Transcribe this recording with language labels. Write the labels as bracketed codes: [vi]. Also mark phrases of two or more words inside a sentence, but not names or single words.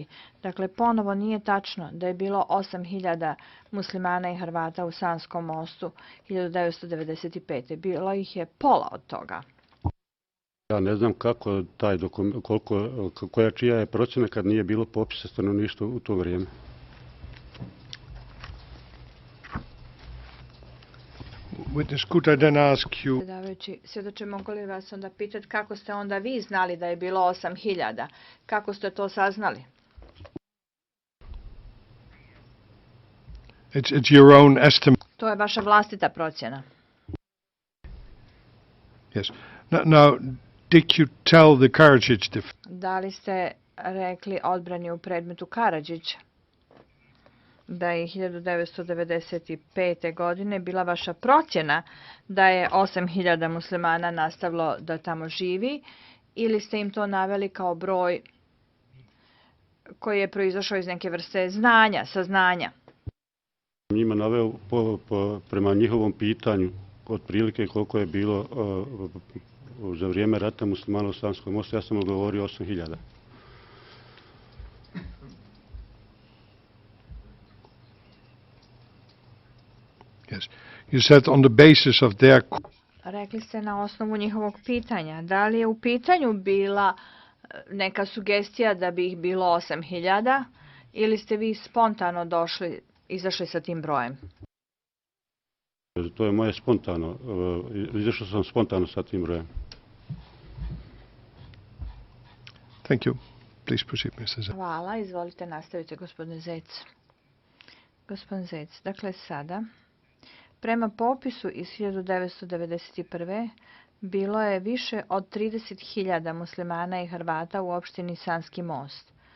[bs] Dakle, ponovo nije tačno da je bilo 8000 muslimana i Hrvata u Sanskom mostu 1995. Bilo ih je pola od toga. Ja ne znam kako taj dokument, čija je procjena kad nije bilo popisa stanovništva u to vrijeme. [en] Witness, could I then ask you, [bs] Predsjedavajući, svjedoče, mogu li vas onda pitati kako ste onda vi znali da je bilo 8000? Kako ste to saznali? [en] it's your own estimate. [bs] To je vaša vlastita procjena. [en] Yes. Now, did you tell the Karadzic [bs] Da li ste rekli odbrani u predmetu Karadžić da je 1995. godine bila vaša procjena da je 8000 muslimana nastavilo da tamo živi, ili ste im to naveli kao broj koji je proizašao iz neke vrste znanja, saznanja. Njima naveo prema njihovom pitanju otprilike koliko je bilo za vrijeme rata muslimana u Sanskom mostu. Ja sam odgovorio 8.000. [en] Yes. You said on the basis of their... [bs] Rekli ste na osnovu njihovog pitanja. Da li je u pitanju bila neka sugestija da bi ih bilo 8.000 ili ste vi spontano izašli sa tim brojem? To je moje spontano. Izašao sam spontano sa tim brojem. [en] Thank you. Please proceed, Mr. Zec. [bs] Hvala. Izvolite, nastavite, gospodine Zec. Gospodin Zec, dakle sada, prema popisu iz 1991. bilo je više od 30.000 muslimana i Hrvata u opštini Sanski most.